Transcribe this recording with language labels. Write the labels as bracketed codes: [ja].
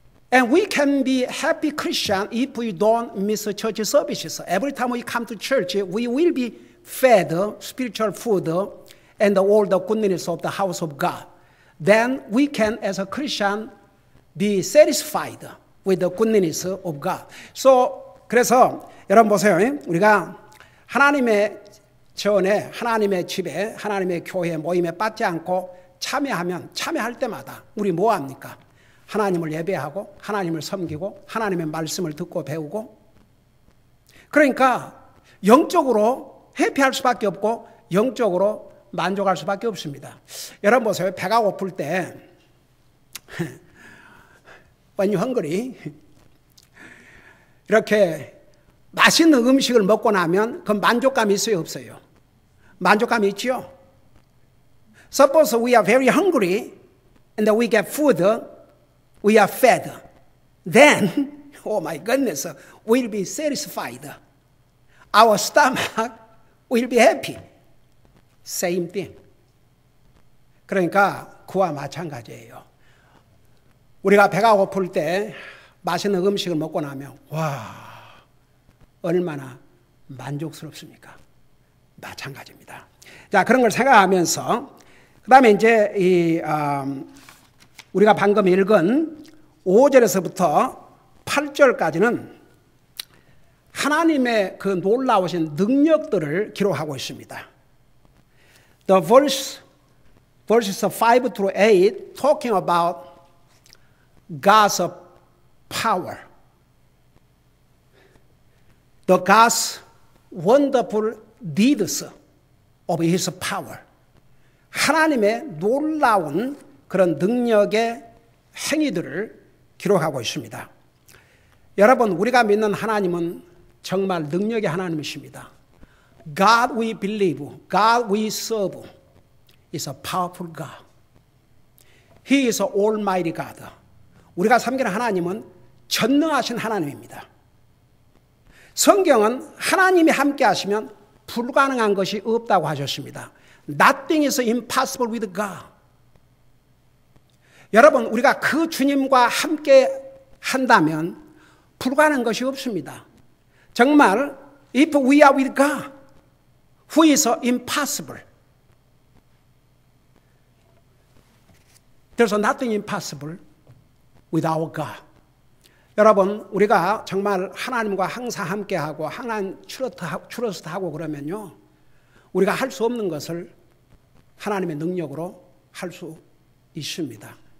[en] And we can be happy Christian if we don't miss church services. Every time we come to church, we will be fed spiritual food and all the goodness of the house of God. Then we can, as a Christian, be satisfied with the goodness of God. [ko] 그래서 여러분 보세요. 우리가 하나님의 전에 하나님의 집에 하나님의 교회 모임에 빠지지 않고 참여할 때마다 우리 뭐 합니까? 하나님을 예배하고 하나님을 섬기고 하나님의 말씀을 듣고 배우고 그러니까 영적으로 회피할 수밖에 없고 영적으로 만족할 수밖에 없습니다. 여러분 보세요. 배가 고플 때 [en] when you're hungry [ko] 이렇게 맛있는 음식을 먹고 나면 그 만족감이 있어요, 없어요? 만족감이 있죠? [en] Suppose we are very hungry and we get food, we are fed. Then, oh my goodness, we'll be satisfied. Our stomach will be happy. Same thing. [ko] 그러니까 그와 마찬가지예요. 우리가 배가 고플 때 맛있는 음식을 먹고 나면 와 얼마나 만족스럽습니까? 마찬가지입니다. 자 그런 걸 생각하면서 그 다음에 이제 우리가 방금 읽은 5절에서부터 8절까지는 하나님의 그 놀라우신 능력들을 기록하고 있습니다. [en] The verses 5 through 8 talking about God's power. The God's wonderful deeds of His power. [ko] 하나님의 놀라운 그런 능력의 행위들을 기록하고 있습니다. 여러분, 우리가 믿는 하나님은 정말 능력의 하나님이십니다. [en] God we believe, God we serve is a powerful God. He is an almighty God. [ko] 우리가 섬기는 하나님은 전능하신 하나님입니다. 성경은 하나님이 함께 하시면 불가능한 것이 없다고 하셨습니다. [en] Nothing is impossible with God. [ko] 여러분, 우리가 그 주님과 함께 한다면 불가능한 것이 없습니다. [en] 정말 if we are with God, who is impossible? There's nothing impossible with our God. [ko] 여러분, 우리가 정말 하나님과 항상 함께하고 하나님 트러스트하고 그러면요, 우리가 할 수 없는 것을 하나님의 능력으로 할 수 있습니다.